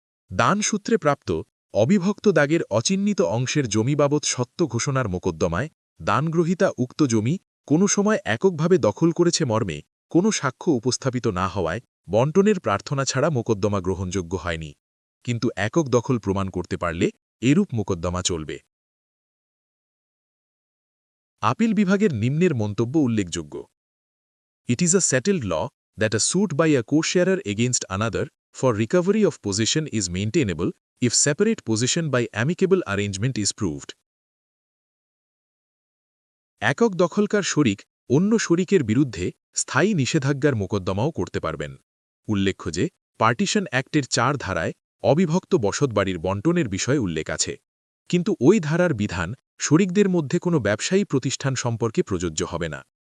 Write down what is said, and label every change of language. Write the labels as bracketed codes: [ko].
[bn] দান সূত্রে প্রাপ্ত অবিভক্ত দাগের অচিহ্নিত অংশের জমি বাবদ সত্য ঘোষণার মোকদ্দমায় দানগ্রহীতা উক্ত জমি কোনো সময় এককভাবে দখল করেছে মর্মে কোনো সাক্ষ্য উপস্থাপিত না হওয়ায় বণ্টনের প্রার্থনা ছাড়া মোকদ্দমা গ্রহণযোগ্য হয়নি, কিন্তু একক দখল প্রমাণ করতে পারলে এরূপ মোকদ্দমা চলবে। আপিল বিভাগের নিম্নের মন্তব্য উল্লেখযোগ্য। [en] It is a settled law that a suit by a co-sharer against another for recovery of possession is maintainable if separate possession by amicable arrangement is proved. [bn] একক দখলকার শরিক অন্য শরিকের বিরুদ্ধে স্থায়ী নিষেধাজ্ঞার মোকদ্দমাও করতে পারবেন। উল্লেখ্য যে পার্টিশন অ্যাক্টের 4 ধারায় অবিভক্ত বসতবাড়ির বণ্টনের বিষয়ে উল্লেখ আছে, কিন্তু ওই ধারার বিধান শরিকদের মধ্যে কোনো ব্যবসায়ী প্রতিষ্ঠান সম্পর্কে প্রযোজ্য হবে না।